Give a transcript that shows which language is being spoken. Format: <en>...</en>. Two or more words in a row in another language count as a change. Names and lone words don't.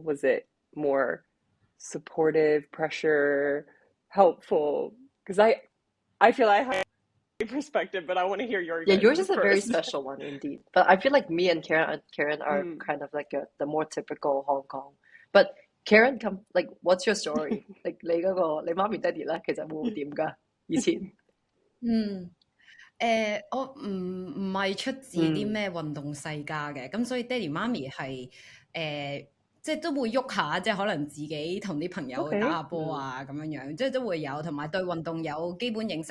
<en>Was it more supportive, pressure, helpful? Because I feel I have a perspective, but I want to hear your Yeah, guys' yours is a very first. special one indeed. But I feel like me and Karen are kind of like the more typical Hong Kong. But Karen, what's your story?</en> <yue>Like 你媽咪爹哋咧，其實會點㗎？以前我唔係出自啲咩運動世家嘅，咁所以爹哋媽咪係即係都會喐下，即係可能自己同啲朋友打下波啊咁樣樣，即係都會有，同埋對運動有基本認識。</yue>